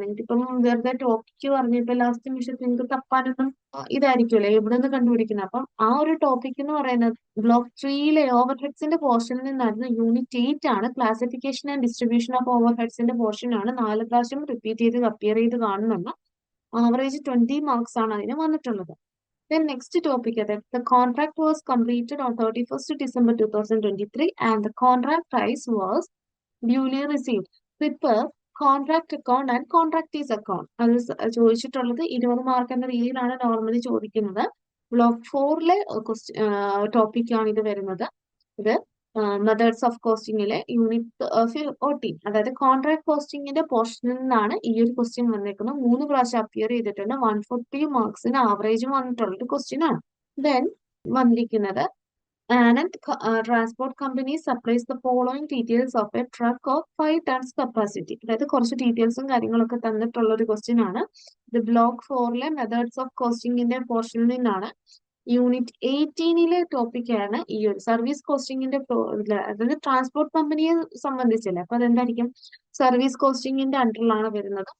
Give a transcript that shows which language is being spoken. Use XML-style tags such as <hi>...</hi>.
<ml>നിങ്ങൾക്ക് ഇപ്പം വെറുതെ ടോപ്പിക്ക് പറഞ്ഞിട്ട് ലാസ്റ്റ് നിമിഷത്തിൽ നിങ്ങൾക്ക് തപ്പാനൊന്നും ഇതായിരിക്കുമല്ലോ എവിടെ നിന്ന് കണ്ടുപിടിക്കുന്നത്. അപ്പം ആ ഒരു ടോപ്പിക് എന്ന് പറയുന്നത് ബ്ലോക്ക് 3യിലെ ഓവർ ഹെഡ്സിന്റെ പോർഷനിൽ നിന്നായിരുന്നു. യൂണിറ്റ് 8 ആണ് classification and distribution of over ഹെഡ്സിന്റെ portion ആണ്. 4 പ്രാവശ്യം റിപ്പീറ്റ് ചെയ്ത് അപ്പിയർ ചെയ്ത് കാണുന്നുണ്ട്. ആവറേജ് 20 മാർക്സ് ആണ് അതിന് വന്നിട്ടുള്ളത്.</ml> <en>Then next topic that the contract was completed on 31st December 2023 and the contract price was duly received. Prepare contract account and contractees account.</en> <ml>അത് ചോദിച്ചിട്ടുള്ളത് 20 മാർക്ക് എന്ന രീതിയിലാണ് നോർമലി ചോദിക്കുന്നത്. ബ്ലോക്ക് 4ലെ ടോപ്പിക് ആണ് ഇത് വരുന്നത്. ഇത് മെത്തേഡ്സ് ഓഫ് കോസ്റ്റിംഗിലെ യൂണിറ്റ് 14, അതായത് കോൺട്രാക്ട് കോസ്റ്റിംഗിന്റെ പോർഷനിൽ നിന്നാണ് ഈ ഒരു ക്വസ്റ്റ്യൻ വന്നിരിക്കുന്നത്. 3 പ്രാവശ്യം അപ്പിയർ ചെയ്തിട്ടുണ്ട്. 140 മാർക്സിന് ആവറേജ് വന്നിട്ടുള്ള ഒരു ക്വസ്റ്റ്യൻ ആണ്.</ml> <en>then</en> <ml>വന്നിരിക്കുന്നത്</ml> <en>Anand Transport Company supplies the following details of a truck of 5 tons capacity.</en> <ml>അതായത് കുറച്ച് ഡീറ്റെയിൽസും കാര്യങ്ങളൊക്കെ തന്നിട്ടുള്ള ഒരു ക്വസ്റ്റ്യൻ ആണ്. ഇത് ബ്ലോക്ക് 4ലെ മെത്തേഡ്സ് ഓഫ് കോസ്റ്റിംഗിന്റെ പോർഷനിൽ നിന്നാണ്. യൂണിറ്റ് 18ലെ ടോപ്പിക്കാണ് ഈ ഒരു സർവീസ് കോസ്റ്റിംഗിന്റെ, അതായത് ട്രാൻസ്പോർട്ട് കമ്പനിയെ സംബന്ധിച്ചല്ലേ. അപ്പൊ അതെന്തായിരിക്കും, സർവീസ് കോസ്റ്റിംഗിന്റെ അണ്ടറിലാണ് വരുന്നത്.</ml>